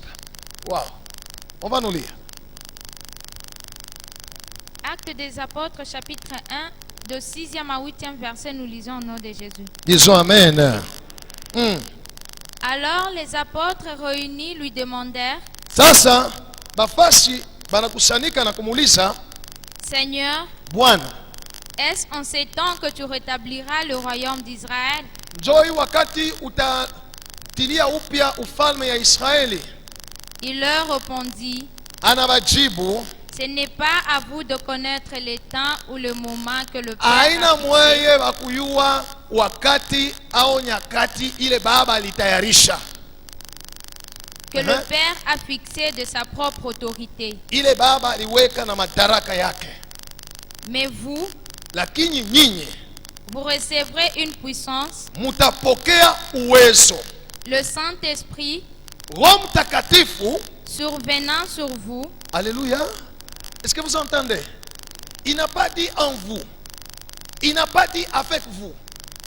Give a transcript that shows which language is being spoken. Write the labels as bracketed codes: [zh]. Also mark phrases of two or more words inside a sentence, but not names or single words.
[fr] Wow. On va nous lire. Actes des Apôtres, chapitre 1, de 6e à 8e verset, nous lisons au nom de Jésus. Disons Amen. Alors les apôtres réunis lui demandèrent, [sw] Sasa, bafasi, banakusanika na kumuliza, [fr] Seigneur, [sw] Bwana, [fr] est-ce en ces temps que tu rétabliras le royaume d'Israël? [sw] njoi wakati utatilia upya ufalme ya Israeli? [fr] Il leur répondit, [sw] Anawajibu, [fr] ce n'est pas à vous de connaître les temps ou le moment que le Père a [sw] aina [fr] fixé. [sw] mweye wa kuyua wakati au nyakati ile baba alitayarisha. [fr] Que le Père a fixé de sa propre autorité. [sw] Ile baba aliweka na madaraka yake. [fr] Mais vous, [sw] Lakini nyinyi [fr] vous recevrez une puissance, [sw] mutapokea uwezo. [fr] le Saint-Esprit [sw] Roho Mtakatifu, [fr] survenant sur vous. alléluia. Est-ce que vous entendez? Il n'a pas dit en vous. Il n'a pas dit avec vous.